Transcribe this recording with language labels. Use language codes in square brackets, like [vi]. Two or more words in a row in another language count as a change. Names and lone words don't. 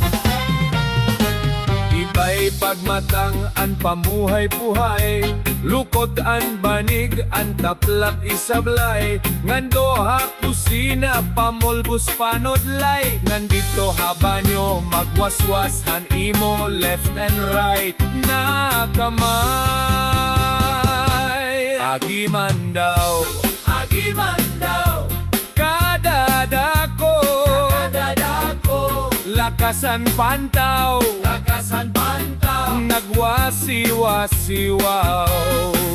[war] Iba'y pagmatang an pamuhay-puhay lukot an banig an taplak isablay ngando ha kusina pamulbus panodlay nandito ha banyo magwaswas han imo [en] left and right [war] na kamay. Agiman daw kadadako lakasan pantaw nagwasiwasiwaw.